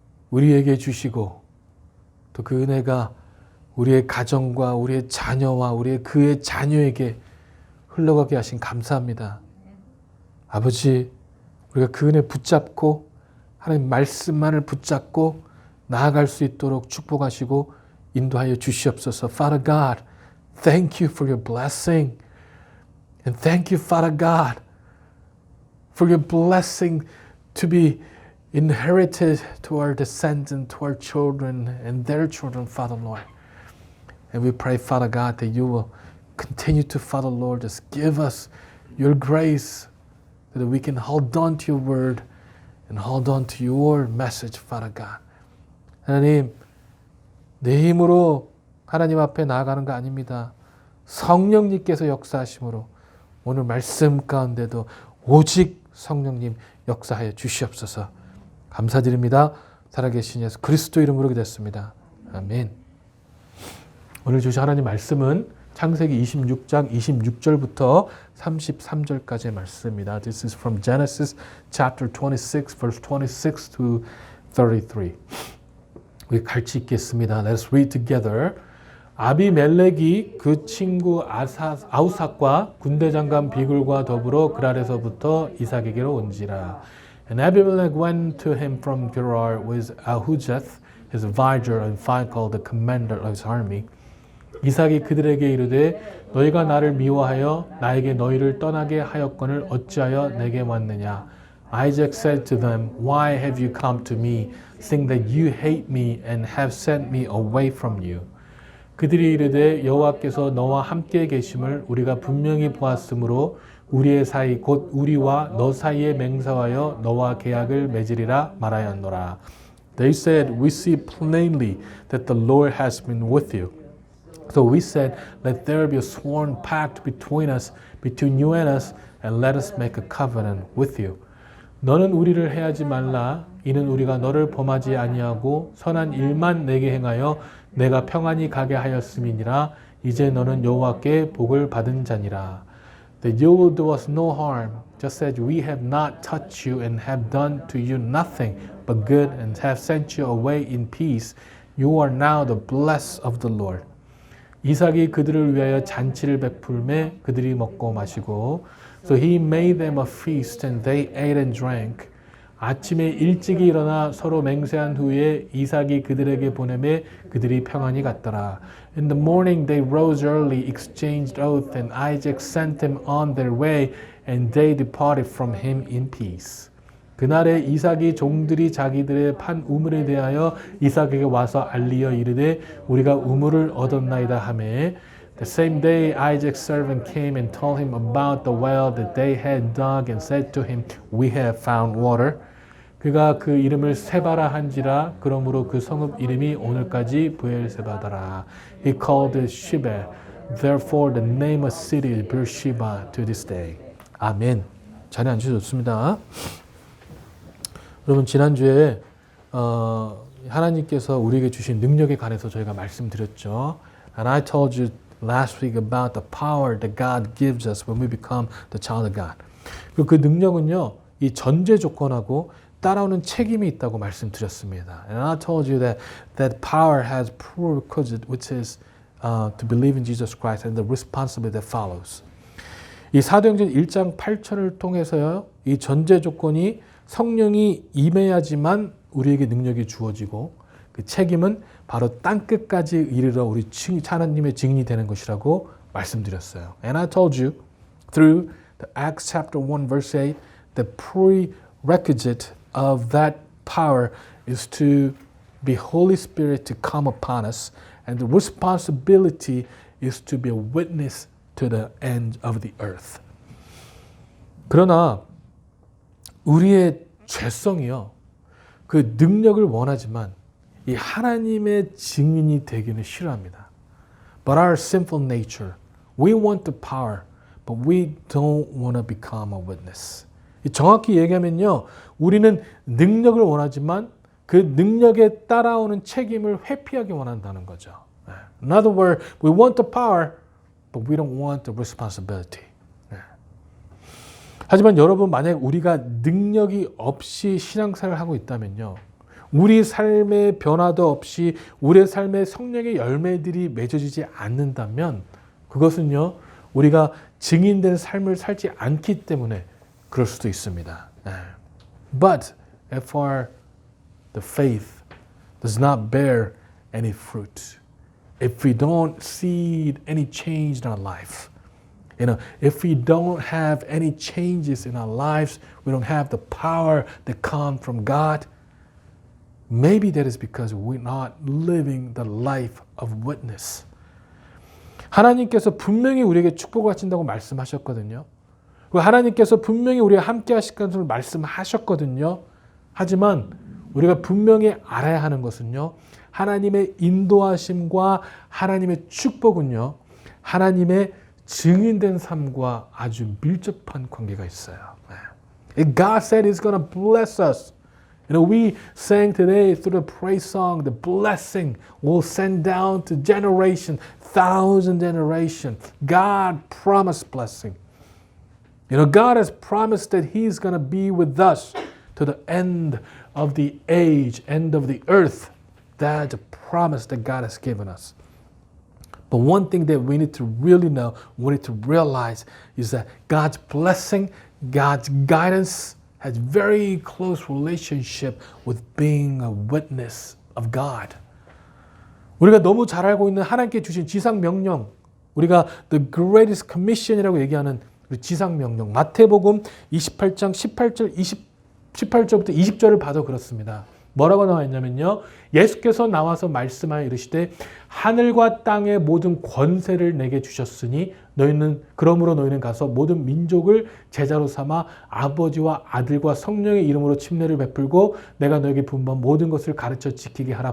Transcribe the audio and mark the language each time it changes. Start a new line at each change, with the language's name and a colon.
Korean: 우리에게 주시고 또 그 은혜가 우리의 가정과 우리의 자녀와 우리의 그의 자녀에게 흘러가게 하신 감사합니다. 아버지, 우리가 그 은혜 붙잡고 하나님 말씀만을 붙잡고 나아갈 수 있도록 축복하시고 인도하여 주시옵소서.
English: Father God, thank you for your blessing. And thank you, Father God, for your blessing to be inherited to our descendants, to our children and their children, Father Lord. And we pray, Father God, that you will continue to, Father Lord, just give us your grace so that we can hold on to your word and hold on to your message, Father God.
Korean: 하나님, 내 힘으로 하나님 앞에 나아가는 거 아닙니다. 성령님께서 역사하심으로 오늘 말씀 가운데도 오직 성령님 역사하여 주시옵소서. 감사드립니다. 살아계신 예수 그리스도 이름으로 기도했습니다. 아멘. 오늘 주신 하나님 말씀은 창세기 26장 26절부터 33절까지의 말씀입니다.
English: This is from Genesis chapter 26 verse 26 to 33.
Korean: 우리 같이 읽겠습니다.
English: Let's read together.
Korean: 아비멜렉이 그 친구 아우삭과 군대장관 비굴과 더불어 그랄에서부터 이삭에게로 온지라.
English: And Abimelech went to him from Gerar with Ahuzeth, his vizier, and Phicol, the commander of his army.
Korean: 이삭이 그들에게 이르되 너희가 나를 미워하여 나에게 너희를 떠나게 하였거늘 어찌하여 내게 왔느냐?
English: Isaac said to them, Why have you come to me, seeing that you hate me and have sent me away from you?
Korean: 그들이 이르되 여호와께서 너와 함께 계심을 우리가 분명히 보았으므로 우리의 사이 곧 우리와 너 사이에 맹세하여 너와 계약을 맺으리라 말하였노라.
English: They said, We see plainly that the Lord has been with you. So we said, Let there be a sworn pact between you and us, and let us make a covenant with you.
Korean: 너는 우리를 해하지 말라. 이는 우리가 너를 범하지 아니하고 선한 일만 내게 행하여 내가 평안히 가게 하였음이니라. 이제 너는 여호와께 복을 받은 자니라.
English: That you will do us no harm, just as we have not touched you and have done to you nothing but good and have sent you away in peace. You are now the blessed of the Lord.
Korean: 이삭이 그들을 위하여 잔치를 베풀매 그들이 먹고 마시고
English: So he made them a feast and they ate and drank.
Korean: 아침에 일찍이 일어나 서로 맹세한 후에 이삭이 그들에게 보내매 그들이 평안히 갔더라.
English: In the morning they rose early, exchanged oath, and Isaac sent them on their way, and they departed from him in peace.
Korean: 그날에 이삭이 종들이 자기들의 판 우물에 대하여 이삭에게 와서 알리어 이르되 우리가 우물을 얻었나이다 하매
English: The same day Isaac's servant came and told him about the well that they had dug and said to him, We have found water.
Korean: 그가 그 이름을 세바라 한지라 그러므로 그 성읍 이름이 오늘까지 브엘세바더라.
English: He called it Sheba. Therefore the name of city is Beersheba to this day.
Korean: 아멘. 자리 앉으셔도 좋습니다. 여러분 지난주에 하나님께서 우리에게 주신 능력에 관해서 저희가 말씀드렸죠.
English: And I told you last week about the power that God gives us when we become the child of God.
Korean: 그 능력은요, 이 전제 조건하고 따라오는 책임이 있다고 말씀드렸습니다.
English: And I told you that power has prerequisite, which is to believe in Jesus Christ and the responsibility that follows.
Korean: 이 사도행전 1장 8절을 통해서요, 이 전제 조건이 성령이 임해야지만 우리에게 능력이 주어지고 그 책임은 바로 땅끝까지 이르러 우리 하나님의 증인이 되는 것이라고 말씀드렸어요.
English: And I told you through the Acts chapter 1 verse 8 the prerequisite of that power is to be Holy Spirit to come upon us, and the responsibility is to be a witness to the end of the earth.
Korean: 그러나 우리의 죄성이요, 그 능력을 원하지만 이 하나님의 증인이 되기는 싫어합니다.
English: But our sinful nature, we want the power, but we don't want to become a witness.
Korean: 정확히 얘기하면요, 우리는 능력을 원하지만 그 능력에 따라오는 책임을 회피하기 원한다는 거죠.
English: In other words, we want the power, but we don't want the responsibility.
Korean: 하지만 여러분, 만약 우리가 능력이 없이 신앙생활을 하고 있다면요, 우리 삶의 변화도 없이 우리의 삶의 성령의 열매들이 맺어지지 않는다면 그것은요, 우리가 증인된 삶을 살지 않기 때문에 그럴 수도 있습니다.
English: But if the faith does not bear any fruit, if we don't see any change in our life, if we don't have any changes in our lives, we don't have the power that comes from God, maybe that is because we're not living the life of witness.
Korean: 하나님께서 분명히 우리에게 축복을 하신다고 말씀하셨거든요. 하나님께서 분명히 우리와 함께 하실 것을 말씀하셨거든요. 하지만 우리가 분명히 알아야 하는 것은요, 하나님의 인도하심과 하나님의 축복은요, 하나님의 증인된 삶과 아주 밀접한 관계가 있어요.
English: God said He's going to bless us. We sang today through the praise song, the blessing will send down to generation, thousand generation. God promised blessing. God has promised that He's going to be with us to the end of the age, end of the earth. That's a promise that God has given us. But one thing that we need to really know, we need to realize is that God's blessing, God's guidance has very close relationship with being a witness of God.
Korean: 우리가 너무 잘 알고 있는 하나님께 주신 지상 명령, 우리가 the greatest commission이라고 얘기하는 지상 명령, 마태복음 28장 18절부터 20절을 봐도 그렇습니다. 뭐라고 나와 있냐면요, 예수께서 나와서 말씀하여 이르시되 하늘과 땅의 모든 권세를 내게 주셨으니 그러므로 너희는 가서 모든 민족을 제자로 삼아 아버지와 아들과 성령의 이름으로 침례를 베풀고 내가 너에게 분부한 모든 것을 가르쳐 지키게 하라.